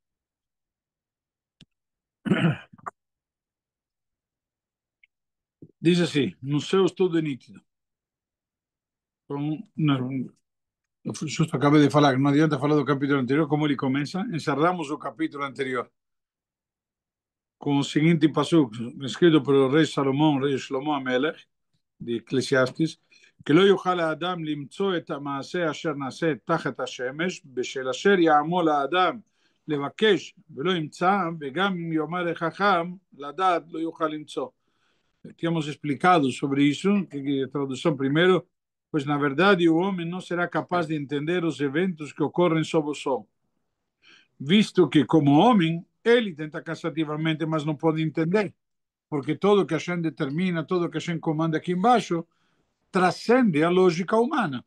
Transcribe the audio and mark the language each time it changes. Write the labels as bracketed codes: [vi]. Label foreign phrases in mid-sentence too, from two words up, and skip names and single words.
[pt] Diz assim: no céu tudo é nítido. Então, eu justo acabei de falar que não adianta falar do capítulo anterior, como ele começa. Encerramos o capítulo anterior com o seguinte passuco, escrito pelo rei Salomão, rei [he] שלמה המלך, [pt] de Eclesiastes, [he] כי לא יוכל האדם למצוא את המעשה אשר נעשה תחת השמש, בשל אשר יעמול האדם לבקש ולא ימצא, וגם אם יאמר החכם, לדעת לא יוכל למצוא. [pt] Tínhamos explicado sobre isso, que a tradução primeiro, pois na verdade o homem não será capaz de entender os eventos que ocorrem sob o sol, visto que como homem, ele tenta cansativamente, mas não pode entender, porque tudo que a gente determina, tudo que a gente comanda aqui embaixo, transcende a lógica humana.